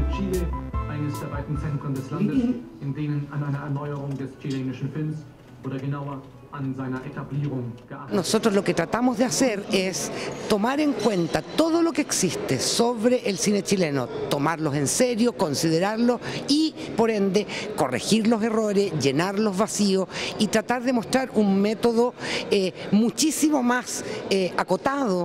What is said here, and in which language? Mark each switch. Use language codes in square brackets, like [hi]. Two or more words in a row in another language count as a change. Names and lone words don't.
[de] Chile, eines der beiden Zentren des Landes, in denen an einer Erneuerung des chilenischen Films oder genauer an seiner Etablierung gearbeitet. [es] Nosotros lo que tratamos de hacer es tomar en cuenta todo lo que existe sobre el cine chileno, tomarlos en serio, considerarlos y, por ende, corregir los errores, llenar los vacíos y tratar de mostrar un método muchísimo más acotado.